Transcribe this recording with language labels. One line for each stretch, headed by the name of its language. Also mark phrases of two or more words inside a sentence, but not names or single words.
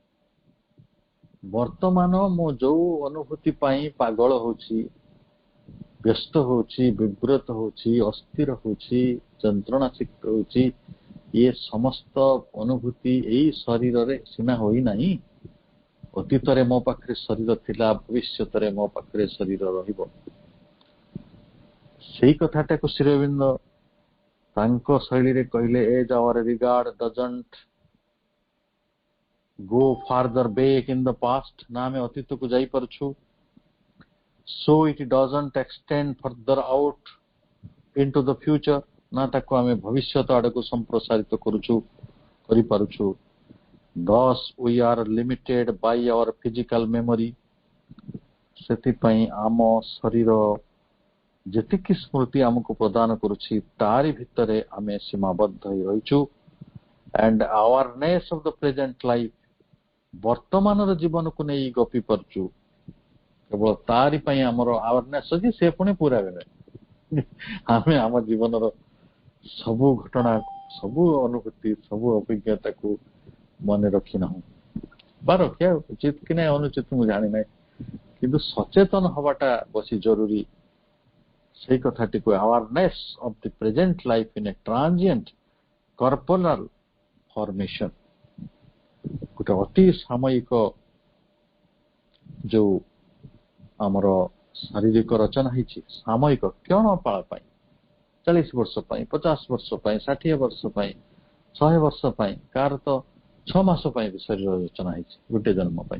Odia: ବର୍ତ୍ତମାନ ମୁଁ ଯୋଉ ଅନୁଭୂତି ପାଇଁ ପାଗଳ ହଉଛି, ବ୍ୟସ୍ତ ହଉଛି, ବିବ୍ରତ ହଉଛି, ଅସ୍ଥିର ହଉଛି, ଯନ୍ତ୍ରଣାସିକ୍ତ ହଉଛି, ଇଏ ସମସ୍ତ ଅନୁଭୂତି ଏଇ ଶରୀରରେ ସିନା ହୋଇନାହିଁ, ଅତୀତରେ ମୋ ପାଖରେ ଶରୀର ଥିଲା, ଭବିଷ୍ୟତରେ ମୋ ପାଖରେ ଶରୀର ରହିବ। ସେଇ କଥାଟାକୁ ଶ୍ରୀ ଅରବିନ୍ଦ ତାଙ୍କ ଶୈଳୀରେ କହିଲେ,
English: as our regard doesn't go farther back in the past,
Odia: ନା ଆମେ ଅତୀତକୁ ଯାଇପାରୁଛୁ,
English: so it doesn't extend further out into the future,
Odia: ନା ତାକୁ ଆମେ ଭବିଷ୍ୟତ ଆଡକୁ ସମ୍ପ୍ରସାରିତ କରିପାରୁଛୁ।
English: Thus we are limited by our physical memory,
Odia: ସେଥିପାଇଁ ଆମ ଶରୀର ଯେତିକି ସ୍ମୃତି ଆମକୁ ପ୍ରଦାନ କରୁଛି ତାରି ଭିତରେ ଆମେ ସୀମାବଦ୍ଧ ହୋଇ ରହିଛୁ।
English: and awareness of the present life,
Odia: ବର୍ତ୍ତମାନର ଜୀବନକୁ ନେଇ ଗପି ପାରୁଛୁ, କେବଳ ତାରି ପାଇଁ ଆମର ଆୱାରନେସ୍ ଅଛି। ସେ ପୁଣି ପୁରା ବେଳେ ଆମେ ଆମ ଜୀବନର ସବୁ ଘଟଣା, ସବୁ ଅନୁଭୂତି, ସବୁ ଅଭିଜ୍ଞତାକୁ ମନେ ରଖିନାହୁଁ, ବା ରଖିବା ଉଚିତ କି ନାହିଁ ଅନୁଚିତ ମୁଁ ଜାଣିନାହିଁ, କିନ୍ତୁ ସଚେତନ ହବାଟା ବେଶୀ ଜରୁରୀ। ସେଇ କଥାଟିକୁ
English: awareness of the present life in a transient corporal formation,
Odia: ଗୋଟେ ଅତି ସାମୟିକ ଯୋଉ ଆମର ଶାରୀରିକ ରଚନା ହେଇଛି, ସାମୟିକ କ୍ଷଣ ପାଳ ପାଇଁ, 40 ବର୍ଷ ପାଇଁ, 50 ବର୍ଷ ପାଇଁ, 60 ବର୍ଷ ପାଇଁ, 100 ବର୍ଷ ପାଇଁ, କାହାର ତ 6 ମାସ ପାଇଁ ବି ଶରୀର ରଚନା ହେଇଛି, ଗୋଟେ ଜନ୍ମ ପାଇଁ।